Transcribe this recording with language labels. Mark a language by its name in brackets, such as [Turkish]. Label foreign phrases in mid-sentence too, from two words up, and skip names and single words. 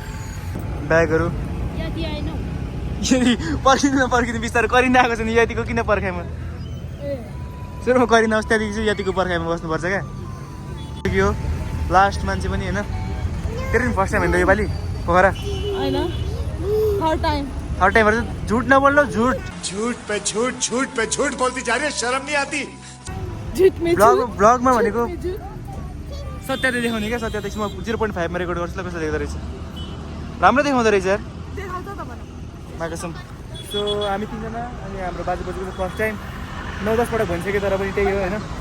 [Nepali] ब्यागहरू पर्खिनु बिस्तारै करिना आएको छ नि, यतिको किन पर्खाइमा? सुरुमा करिना होस्, त्यहाँदेखि चाहिँ यतिको पर्खाइमा बस्नुपर्छ क्या। के हो लास्ट मान्छे पनि होइन, तेरो नि [English] first time [Nepali] होइन त योपालि पोखरा? [English] third time [Nepali] चाहिँ झुट नबोल्नु, झुट [Hindi] पे झूठ बोलती जा रही है, शर्म नहीं आती। [Nepali] ब्लगमा भनेको सत्यता देखाउने क्या। सत्य त्यसमा 0.5मा रेकर्ड गर्छु ल, कस्तो देख्दो रहेछ? राम्रो देखाउँदो रहेछ यार, माकसम। सो हामी तिनजना अनि हाम्रो बाजे बोजूको [English] first time [Nepali] 9-10 पटक भनिसक्यो, तर पनि त्यही हो होइन।